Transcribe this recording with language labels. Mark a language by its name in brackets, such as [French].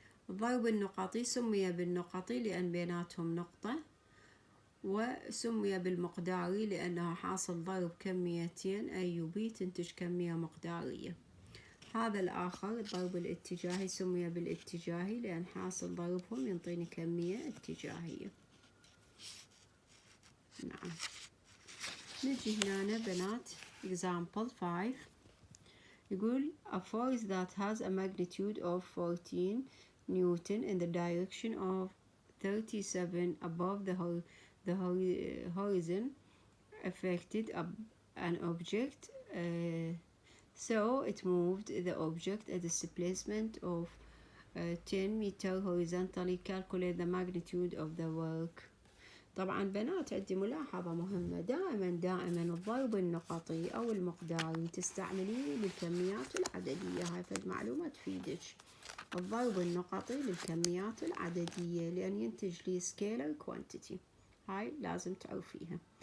[Arabic] الضرب النقطي سمي بالنقطي لأن بيناتهم نقطة، وسمي بالمقداري لأنه حاصل ضرب كميتين A و B تنتج كمية مقدارية. هذا الآخر الضرب الاتجاهي سمي بالاتجاهي لأن حاصل ضربهم ينطيني كمية اتجاهية. نعم نجي هنا بنات [English] example 5 [Arabic] يقول [English] a force that has a magnitude of 14 Newton in the direction of 37 above the horizon affected an object, so it moved the object at a displacement of 10 meter horizontally. Calculate the magnitude of the work. [Arabic] طبعا بنات عندي ملاحظة مهمة، دائما الضرب النقطي أو المقداري تستعمليه للكميات العددية. هاي فد معلومة تفيدك. الضرب النقطي للكميات العددية لأن ينتج لي scalar quantity، هاي لازم تعرفيها.